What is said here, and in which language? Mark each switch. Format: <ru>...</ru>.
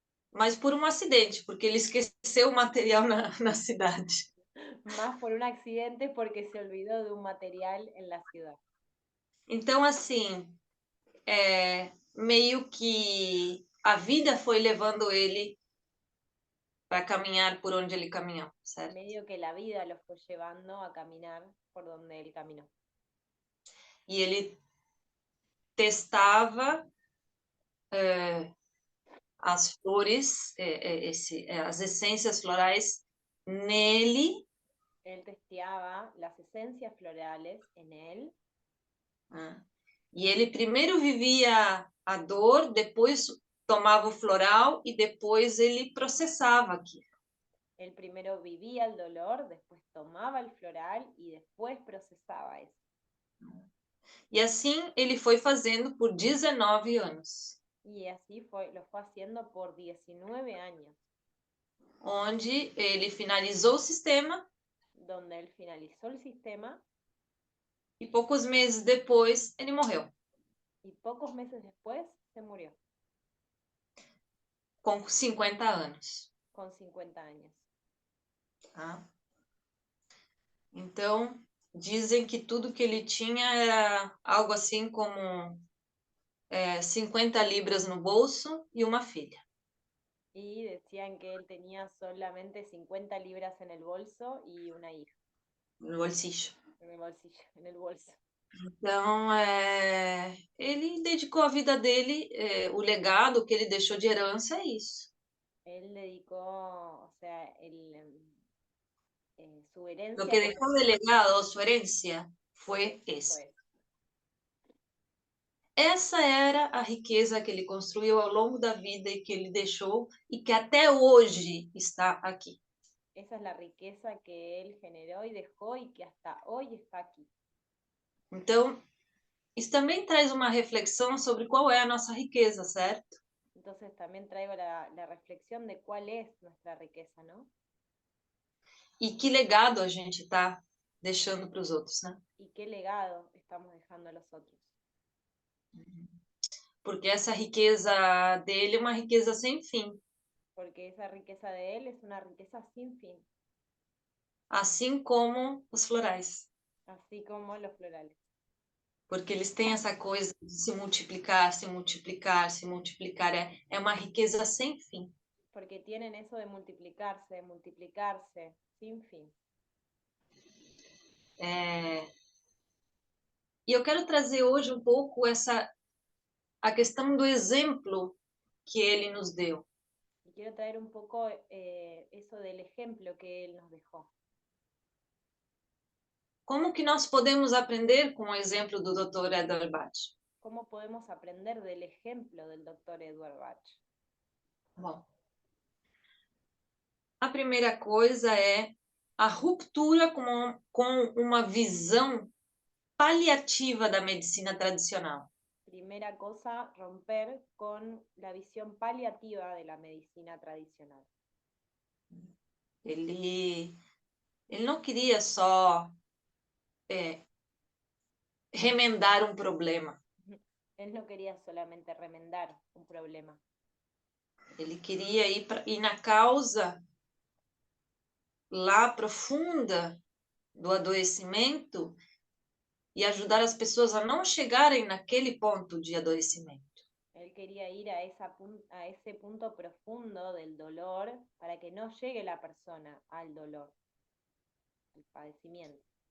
<pt>Mas por um acidente, porque ele esqueceu o material na cidade.</pt> <es>Más por un accidente porque se olvidó de un material en la ciudad.</es> <pt>Então, assim, meio que a vida foi levando ele para caminhar por onde ele caminhou, certo?</pt> <es>Medio que la vida lo fue llevando a caminar por donde él caminó.</es> <pt>E ele testava as flores, as essências florais nele.</pt> <es>Él testeaba las esencias florales en él.</es> <pt>E ele primeiro vivia a dor, depois tomava o floral e depois ele processava aquilo.</pt> <es>Él primero vivía el dolor, después tomaba el floral y después procesaba eso.</es> <pt>E assim ele foi fazendo por 19 anos.</pt> <es>Y así lo fue haciendo por 19 años.</es> <pt>Onde ele finalizou o sistema.</pt> <es>Donde él finalizó el sistema.</es> <pt>E poucos meses depois ele morreu.</pt> <es>Y pocos meses después se murió.</es> <pt>Com 50 anos.</pt> <es>Con 50 años.</es> <pt>Tá? Então, dizem que tudo que ele tinha era algo assim como 50 libras no bolso e uma filha.</pt> <es>Y decían que él tenía solamente 50 libras en el bolso y una hija. No bolsillo. En el bolsillo, en el bolso.</es> <pt>Então, ele dedicou a vida dele, o legado que ele deixou de herança é isso.</pt> <es>Él dedicó, o sea, su herencia. Lo que dejó de legado, su herencia,</es> <pt>foi esse. Essa era a riqueza que ele construiu ao longo da vida e que ele deixou e que até hoje está aqui.</pt> <es>Esa es la riqueza que él generó y dejó y que hasta hoy está aquí.</es> <pt>Então, isso também traz uma reflexão sobre qual é a nossa riqueza, certo?</pt> <es>Entonces también traigo la reflexión de cuál es nuestra riqueza, ¿no?</es> <pt>E que legado a gente está deixando para os outros, né?</pt> <es>Y qué legado estamos dejando a los otros.</es> <pt>Porque essa riqueza dele é uma riqueza sem fim.</pt> <es>Porque esa riqueza de él es una riqueza sin fin.</es> <pt>Assim como os florais.</pt> <es>Así como los florales.</es> <pt>Porque eles têm essa coisa de se multiplicar, se multiplicar, se multiplicar. É uma riqueza sem fim.</pt> <es>Porque tienen eso de multiplicarse, sin fin.</es> <pt>E eu quero trazer hoje um pouco a questão do exemplo que ele nos deu.</pt> <es>Y quiero traer un poco eso del ejemplo que él nos dejó.</es> <pt>Como que nós podemos aprender com o exemplo do Dr. Edward Bach?</pt> <es>¿Cómo podemos aprender del ejemplo del doctor Edward Bach?</es> <pt>Bom, a primeira coisa é a ruptura com uma visão paliativa da medicina tradicional.</pt> <es>Primera cosa, romper con la visión paliativa de la medicina tradicional.</es> <pt>Ele não queria só remendar um problema.</pt> <es>Él no quería solamente remendar un problema.</es> <pt>Ele queria ir na causa lá profunda do adoecimento e ajudar as pessoas a não chegarem naquele ponto de adoecimento.</pt> <es>Él quería ir a ese punto profundo del dolor para que no llegue la persona al dolor, al padecimiento.</es>